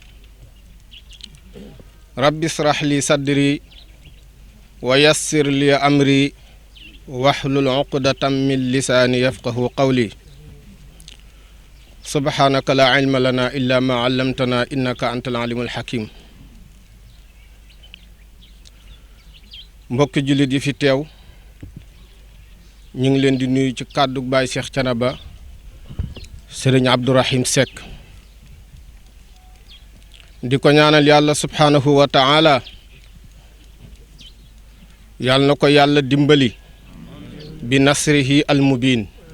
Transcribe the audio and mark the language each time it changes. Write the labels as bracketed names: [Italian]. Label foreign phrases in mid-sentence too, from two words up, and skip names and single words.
[Arabic] رب اشرح لي صدري ويسر لي أمري واحلل عقدة من لساني يفقه قولي سبحانك لا علم لنا إلا ما علمتنا إنك أنت العليم الحكيم [Wolof] mbokk jullit yi fi teew ñu ngi leen di nuyu ci kàddu Baye Cheikh Thiénaba Serigne Abdourahim Seck di ko ñaanal yàlla [Arabic] سبحانه وتعالى [Wolof] yàlla na ko yàlla dimbali [Arabic] بنصره المبين